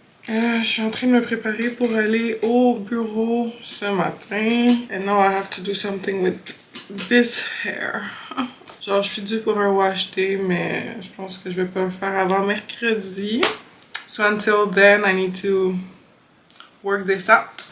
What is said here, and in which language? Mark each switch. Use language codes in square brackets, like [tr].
[fr] Je suis en train de me préparer pour aller au bureau ce matin. [en] And now I have to do something with this hair. [fr] Genre, je suis due pour un wash day, mais je pense que je vais pas le faire avant mercredi. [en] So until then, I need to work this out.